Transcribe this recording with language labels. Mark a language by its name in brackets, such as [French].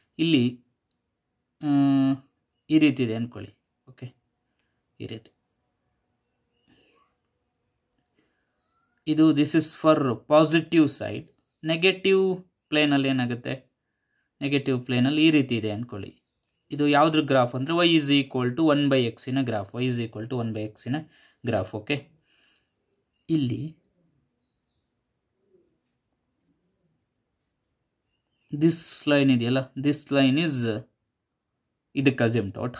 [Kannada] ಇಲ್ಲಿ ಈ ರೀತಿ ಇದೆ ಅಂದ್ಕೊಳ್ಳಿ. ಓಕೆ, ಈ ರೀತಿ ಇದು [English] This is for positive side. [Kannada] Negative ಪ್ಲೇನಲ್ಲಿ ಏನಾಗುತ್ತೆ, ನೆಗೆಟಿವ್ ಪ್ಲೇನಲ್ಲಿ ಈ ರೀತಿ ಇದೆ ಅಂದ್ಕೊಳ್ಳಿ. ಇದು ಯಾವುದ್ರ ಗ್ರಾಫ್ ಅಂದರೆ [English] y is equal to 1/x [Kannada] graph, y is equal to 1/x graph. Okay, ಇಲ್ಲಿ ದಿಸ್ ಲೈನ್ ಇದೆಯಲ್ಲ, [English] this line is [Kannada] ಇದಕ್ಕೆ ಅಸಿಮ್ಟೋಟ್.